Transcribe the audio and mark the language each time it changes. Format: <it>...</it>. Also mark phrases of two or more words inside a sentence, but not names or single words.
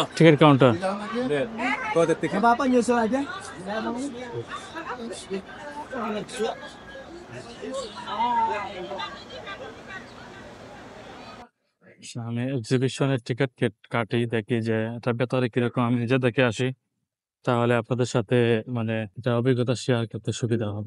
<en>ticket counter.</en> <id>Nggak apa-apa nyusul aja.</id> <bn>আমি এক্সিবিশনের টিকিট কাটি, দেখি যে এটা ভেতরে কিরকম, আমি নিজে দেখে আসি, তাহলে আপনাদের সাথে মানে এটা অভিজ্ঞতা শেয়ার করতে সুবিধা হবে।</bn>